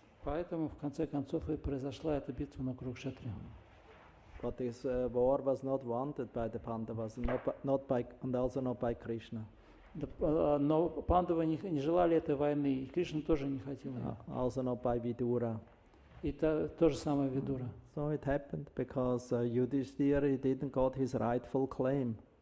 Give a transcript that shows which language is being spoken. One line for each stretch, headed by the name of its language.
Russian: Поэтому в конце концов и произошла эта битва на Курукшетре.
English: But this war was not wanted by the Pandavas, and also not by Krishna.
Russian: Но пандавы не желали этой войны, и Кришна тоже не хотел ее.
English: Also not by Vidura.
Russian: И то же самое Видура.
English: So it happened because Yudhishthira didn't got his rightful claim.